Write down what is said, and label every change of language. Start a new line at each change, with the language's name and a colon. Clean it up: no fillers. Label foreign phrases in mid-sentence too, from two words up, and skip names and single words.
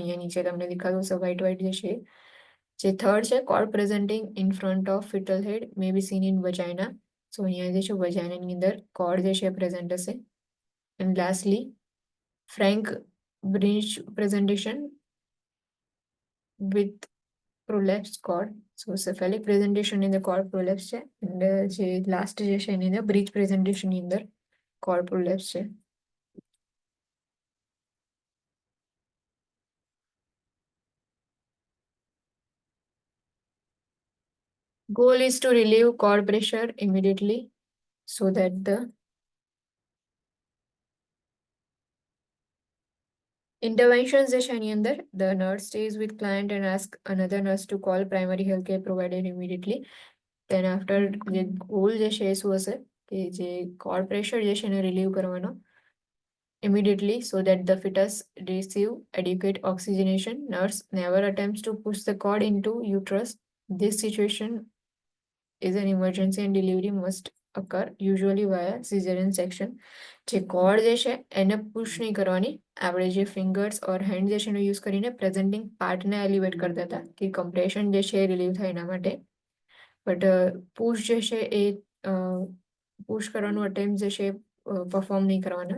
Gujarati: અહીંયા નીચે તમને દેખાતું હશે
English: white white
Gujarati: જે છે. જે
English: થર્ડ છે cord presenting in front of fetal head may be seen in vagina.
Gujarati: સો અહીંયા જે છે વજાઇનાની અંદર કોર્ડ જે છે પ્રેઝન્ટ હશે.
English: and lastly frank bridge presentation with prolapse cord. So cephalic presentation in the cord prolapse છે and
Gujarati: જે લાસ્ટ જે છે એની અંદર
English: bridge presentation
Gujarati: ની અંદર
English: cord prolapse છે. Goal is to relieve cord pressure immediately so that the interventions
Gujarati: જે છે એની અંદર
English: the nurse stays with client and ask another nurse to call primary healthcare provider immediately. Then after જે goal
Gujarati: જે છે એ શું હશે કે જે
English: cord pressure
Gujarati: જે છે એને
English: relieve કરવાનો immediately so that the fetus receive adequate oxygenation. Nurse never attempts to push the cord into uterus. This situation is an emergency and delivery must occur usually via cesarean section.
Gujarati: જે કોર્ડ જે છે એને પુશ નહીં કરવાની, આપણે જે
English: fingers or hand
Gujarati: જે છે એનો યુઝ કરીને પ્રેઝન્ટિંગ પાર્ટને એલિવેટ કરતા હતા કે કમ્પ્રેશન જે છે એ રિલીવ થાય એના માટે.
English: but push
Gujarati: જે છે એ પુશ કરવાનું અટેમ્પ જે છે પરફોર્મ નહીં કરવાના.